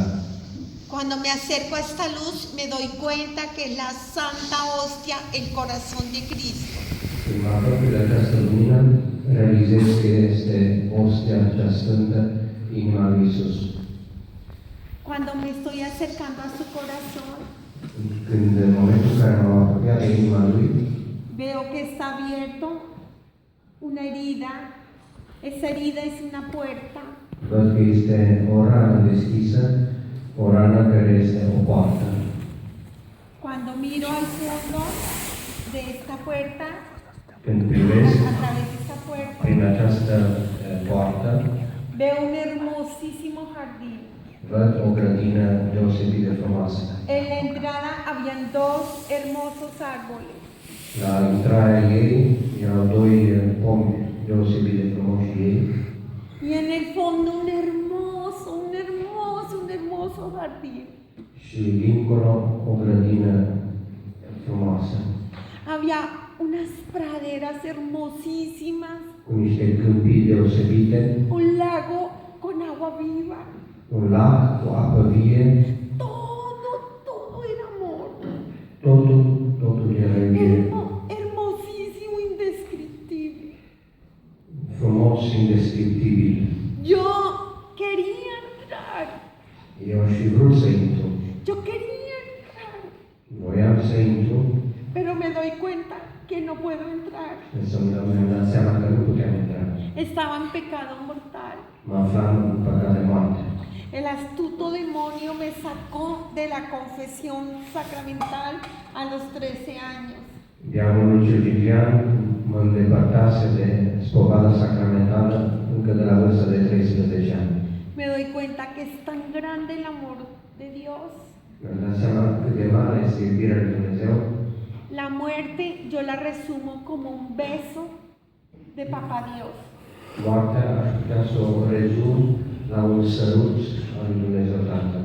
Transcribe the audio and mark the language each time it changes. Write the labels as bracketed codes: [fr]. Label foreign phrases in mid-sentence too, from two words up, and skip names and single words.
[es] Cuando me acerco a esta luz, me doy cuenta que es la Santa Hostia, el corazón de Cristo. [ro] Când mă apropii de această lumină, realizez că este ostia cea sfântă, inima lui Iisus. [es] Cuando me estoy acercando a su corazón, [ro] Când în momentul în care m-am apropiat de inima lui, [es] veo que está abierto una herida. Esa herida es una puerta. [ro] văd că este o rană deschisă, o rană care este o poartă. [es] Cuando miro al fondo de esta puerta, [ro] Când privesc [es] a través de esta puerta, [ro] prin această poartă, [es] veo un hermosísimo jardín. [ro] văd o grădină deosebit de frumoasă. [es] En la habían dos hermosos árboles. [ro] La intrarea ei erau doi pomi deosebit de frumoși ei [es] Y en el fondo un hermoso jardín. [ro] și dincolo o grădină frumoasă, [es] Había unas praderas hermosísimas, [ro] cu niște câmpii deosebite, [es] un lago con agua viva. [ro] un lac cu apă vie, [es] Todo era amor. [ro] totul era iubire. [es] Hermosísimo, indescriptible. [ro] Frumos, indescriptibil. [es] Yo quería entrar. [ro] Eu aș fi vrut să intru. [es] Yo quería entrar. [ro] Voiam să intru, [es] Pero me doy cuenta que no puedo entrar. [ro] însă mi-am dat seama că nu puteam intra. [es] Estaba en pecado mortal. [ro] Mă aflam în păcat de moarte. [es] El astuto demonio me sacó de la confesión sacramental a los 13 años. [ro] Diavolul cel vivian mă îndepărtase de spovada sacramentală încă de la vârsta de 13 ani. [es] Me doy cuenta que es tan grande el amor de Dios. [ro] Mi-am dat seama cât de mare este iubirea lui Dumnezeu. [es] La muerte yo la resumo como un beso de Papá Dios. [ro] Moartea aș putea să o rezum la un sărut al lui Dumnezeu Tatăl.